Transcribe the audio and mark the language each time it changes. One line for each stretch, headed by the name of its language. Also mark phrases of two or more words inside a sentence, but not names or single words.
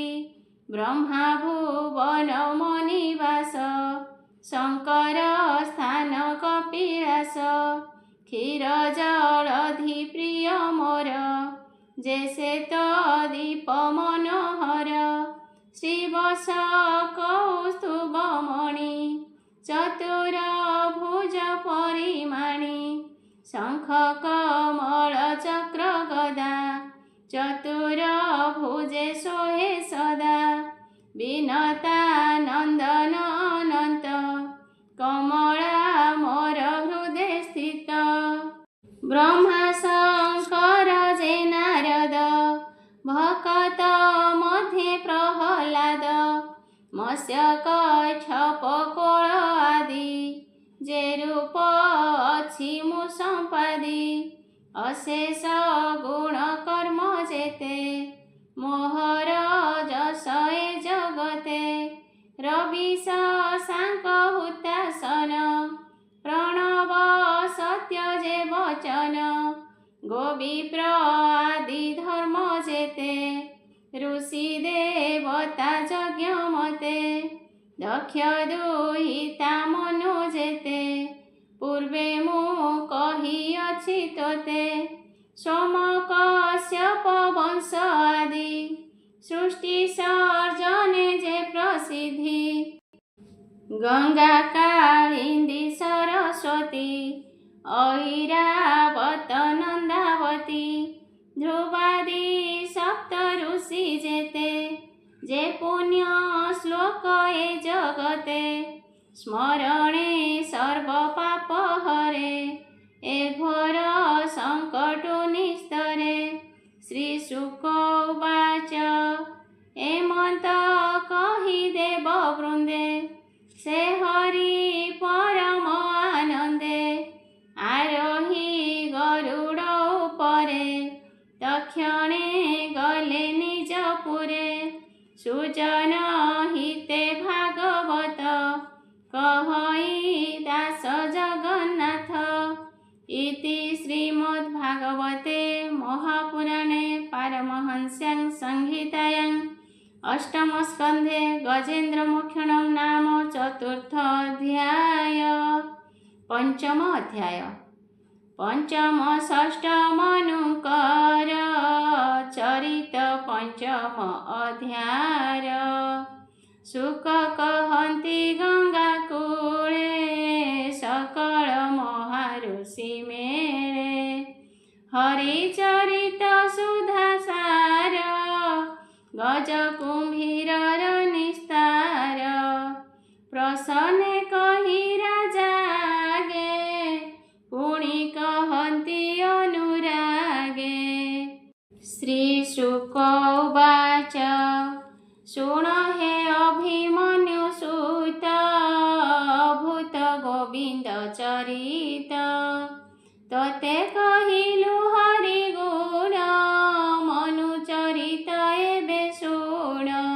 Odia: ବ୍ରହ୍ମା ଭୁବନ ମନିବାସ ଶଙ୍କର ସ୍ଥାନ କପିଲାସ କ୍ଷୀର ଜଳଧି ପ୍ରିୟ ମୋର ଜୈସେ ଦୀପ ମନୋହର ଶ୍ରୀବଶ କୌସ୍ତୁଭମଣି ଚତୁର ଭୁଜ ପରିମାଣୀ ଶଙ୍ଖ କମଳ ଚକ୍ର ଗଦା ଚତୁର ଭୁଜେ ସୋହେ ସଦା ବିନତା ନନ୍ଦନ ଅନନ୍ତ କମଳା ମୋର ହୃଦୟ ସ୍ଥିତ ବ୍ରହ୍ମା ଶଙ୍କର ଯେ ନାରଦ ଭକତ ମଧ୍ୟେ ପ୍ରହଲାଦ ମତ୍ସ୍ୟ କଚ୍ଛପ କୋଳ ଆଦି ଯେ ରୂପ ଅଛି ମୁ ସମ୍ପାଦି ଅଶେଷ ଗୁଣ କର୍ମ ଯେତେ ମୋହର ଯଶ ଏ ଜଗତେ ରବି ଶଶାଙ୍କ ହୁତାସନ ପ୍ରଣବ ସତ୍ୟ ଯେ ବଚନ ଗୋବିପ୍ର ଆଦି ଧର୍ମ ଯେତେ ଋଷି ଦେବତା ଯଜ୍ଞ ମତେ ଦକ୍ଷ ଦୁହିତା ମନୁ ଯେତେ ପୂର୍ବେ ମୁ କହିଅଛି ତୋତେ ସୋମ କଶ୍ୟପ ବଂଶ ଆଦି ସୃଷ୍ଟି ସର୍ଜନେ ଯେ ପ୍ରସିଦ୍ଧି ଗଙ୍ଗା କାଳିନ୍ଦୀ ସରସ୍ୱତୀ ଐରାବତ ନନ୍ଦାବତୀ ଧ୍ରୁବାଦି ସପ୍ତ ଋଷି ଯେତେ ଯେ ପୁଣ୍ୟ ଶ୍ଳୋକ ଏ ଜଗତେ ସ୍ମରଣେ ସର୍ବ ପାପ ହରେ ଏ ଘୋର ସଙ୍କଟ ନିସ୍ତରେ
Sanskrit: श्री शुक उवाच
Odia: ଏମନ୍ତ କହି ଦେବ ବୃନ୍ଦେ ସେ ହରି ପରମ ଆନନ୍ଦେ ଆରୋହୀ ଗରୁଡ଼ ଉପରେ ତକ୍ଷଣେ ଗଲେ ନିଜ ପୁରେ ସୁଜନ ହିତେ ଭାଗବତ କହଇ ଦାସ ଜଗନ୍ନାଥ
Sanskrit: इति श्रीमद्भागवते महापुराणे पारमहंस्यां संहितायां अष्टमस्कन्धे गजेन्द्रमोक्षणं नाम चतुर्थोऽध्याय
Odia: ପଞ୍ଚମ ଅଧ୍ୟାୟ ପଞ୍ଚମ ଷଷ୍ଠ ମନୁକର ଚରିତ ପଞ୍ଚମ ଅଧ୍ୟାୟ ସୁଖ କହନ୍ତି ଗଙ୍ଗା କୂଳେ ସକଳ ମହାଋଷି ମେରେ ହରି ଚରିତ ସୁଧା ସାର ଗଜ କୁମ୍ଭୀର ନିସ୍ତାର ପ୍ରସନ୍ନେ କହି ରାଜାଗେ ପୁଣୀ କହନ୍ତି ଅନୁରାଗେ
Sanskrit: श्री शुक उवाच
Odia: ଶୁଣ ହେ ଅଭିମନ୍ୟୁ ସୁତ ଭୂତ ଗୋବିନ୍ଦ ଚରିତ ତୋତେ କହିଲୁ ହରି ଗୁଣ ମନୁ ଚରିତ ଏବେ ଶୁଣ